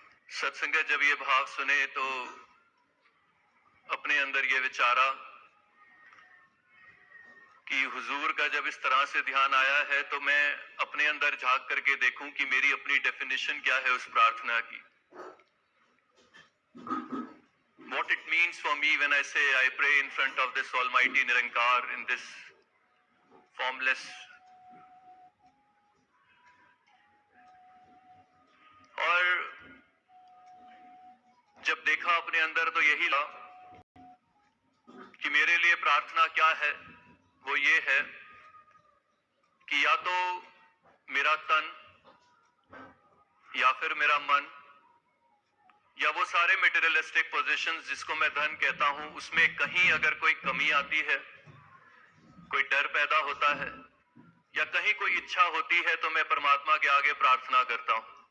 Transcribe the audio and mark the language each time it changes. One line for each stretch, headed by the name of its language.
Hindi: सत्संगत जब ये भाव सुने तो अपने अंदर ये विचारा कि हुजूर का जब इस तरह से ध्यान आया है तो मैं अपने अंदर झांक करके देखूं कि मेरी अपनी डेफिनेशन क्या है उस प्रार्थना की।
English: What it means for me when I say I pray in front of this almighty Nirankar in this formless
Hindi: और जब देखा अपने अंदर तो यही लगा कि मेरे लिए प्रार्थना क्या है। वो ये है कि या तो मेरा तन या फिर मेरा मन या वो सारे मटेरियलिस्टिक पोजीशंस जिसको मैं धन कहता हूं उसमें कहीं अगर कोई कमी आती है, कोई डर पैदा होता है या कहीं कोई इच्छा होती है तो मैं परमात्मा के आगे प्रार्थना करता हूं।